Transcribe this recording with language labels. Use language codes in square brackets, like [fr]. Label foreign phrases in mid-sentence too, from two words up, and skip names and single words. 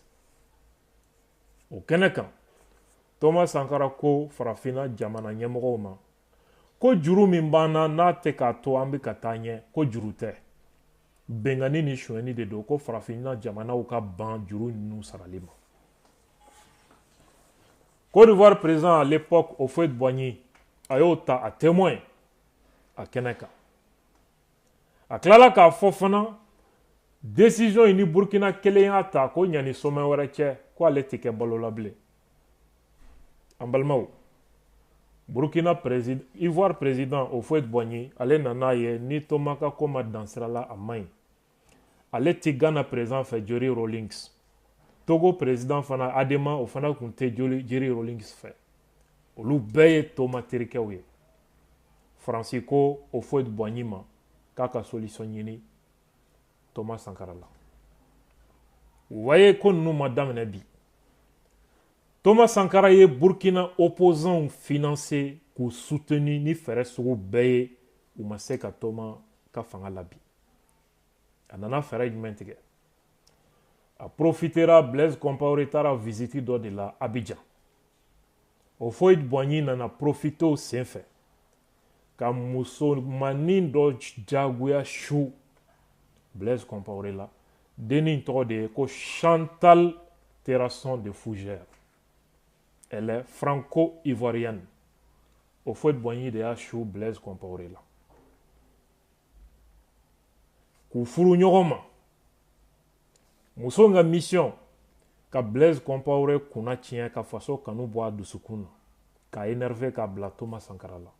[bm] O kɛnɛ kan Thomas Sankara ko farafinna jamana ɲɛmɔgɔw ma ko juru min b'an na n'a tɛ k'a to an bɛ ka taa ɲɛ, ko juru tɛ, bɛnkanni ni sonyɛni de don, ko farafinna jamanaw ka ban juru ninnu sarali ma. Côte d'Ivoire président [fr] à l'époque [bm] Houphouët-Boigny a y'o ta a témoin a kɛnɛ kan. A tilala k'a fɔ fana décision in ni Burkina kelen y'a ta ko ɲani sommet wɛrɛ cɛ ko ale tɛ kɛ balola bilen. An balimaw, Burkina président, Ivoire président Houphouët-Boigny ale nana ye ni Thomas ka ko ma dan sira la a maɲi. Ale tɛ Ghana président fɛ Jerry Rawlings. Togo président fana Adema o fana kun tɛ Jerry Rawlings fɛ. Olu bɛɛ ye Thomas terikɛw ye. Faransi ko Houphouët-Boigny ma k'a ka solution ɲini Thomas Sankara la. [fr] Vous voyez ko ninnu ma daminɛ bi. [bm] Thomas Sankara ye Burkina [fr] opposants financé [bm] k'u soutenir ni fɛrɛ sugu bɛɛ ye u ma se ka Thomas ka fanga labi. A nana fɛrɛ jumɛn tigɛ? A profitera Blaise Compaoré taara visite dɔ de la Abidjan. Houphouët-Boigny nana profiter o senfɛ ka musomanin dɔ jagoya su Blaise Compaoré la. Dennin tɔgɔ de ye ko Chantal Terrasson de Fougère. [fr] Elle est franco-ivoirienne. [bm] Houphouët-Boigny de y'a su Blaise Compaoré la. K'u furu ɲɔgɔn ma. Muso ka mission ka Blaise Compaoré kunna tiɲɛ ka faso kanu bɔ a dusukun na, k'a énervé k'a bila Thomas Sankara la.